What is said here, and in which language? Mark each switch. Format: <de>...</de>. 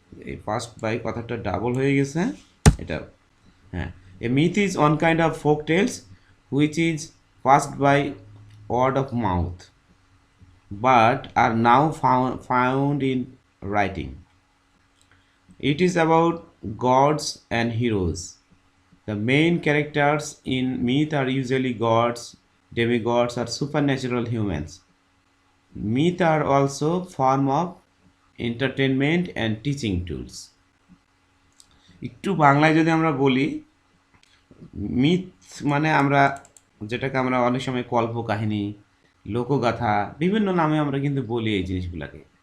<bn>এই passed by কথাটা double হয়ে গেছে এটা। হ্যাঁ,</bn> <en>a myth is one kind of folk tales which is passed by word of mouth but are now found in writing. It is about gods and heroes. The main characters in myth are usually gods, demigods, or supernatural humans. Myth are also form of entertainment and teaching tools.</en> <bn>একটু বাংলায় যদি আমরা বলি, myth মানে আমরা যেটাকে আমরা অনেক সময় কল্পকাহিনী, লোকগাথা বিভিন্ন নামে আমরা কিন্তু বলি এই জিনিসগুলোকে।</bn>